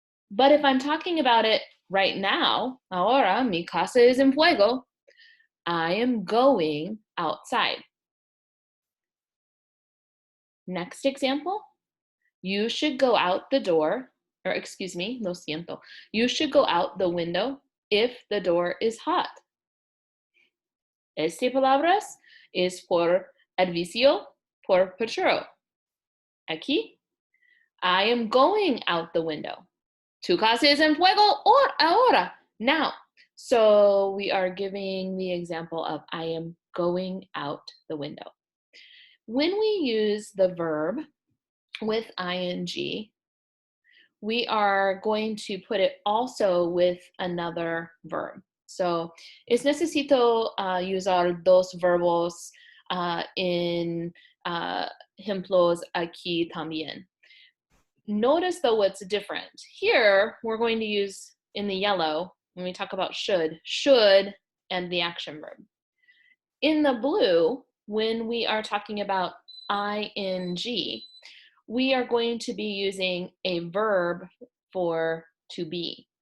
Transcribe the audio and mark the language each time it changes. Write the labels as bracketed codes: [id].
[en] But if I'm talking about it right now, [es] ahora mi casa es en fuego, [en] I am going outside. Next example, you should go out the door, or excuse me, [es] lo siento. [en] You should go out the window if the door is hot. [es] Este palabras es por advicio, por futuro. Aquí, [en] I am going out the window. [es] Tu casa es en fuego or ahora, now. [en] So we are giving the example of I am going out the window. When we use the verb with ing, we are going to put it also with another verb. [es] So es necesito usar dos verbos en ejemplos aquí también. [en] Notice though what's different. Here, we're going to use in the yellow, when we talk about should and the action verb. In the blue, when we are talking about ing, we are going to be using a verb for to be.